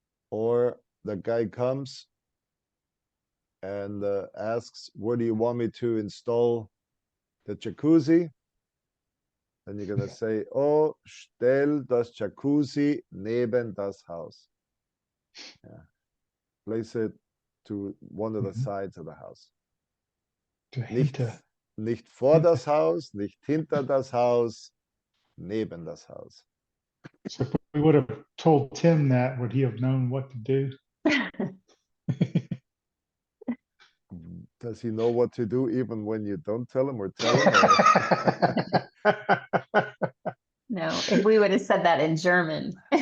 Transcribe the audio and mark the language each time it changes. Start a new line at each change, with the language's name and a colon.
English: Or the guy comes and asks, where do you want me to install the jacuzzi? Then you're gonna say, oh,
German: stell das Jacuzzi neben das Haus.
English: Yeah. Place it to one of the sides of the house.
German: Nicht, Dahinter. nicht vor das Haus, nicht hinter das Haus, neben das Haus.
English: So if we would have told Tim that, would he have known what to do? Does he know what to do even when you don't tell him or tell him? Or? No, if we would have said that in German.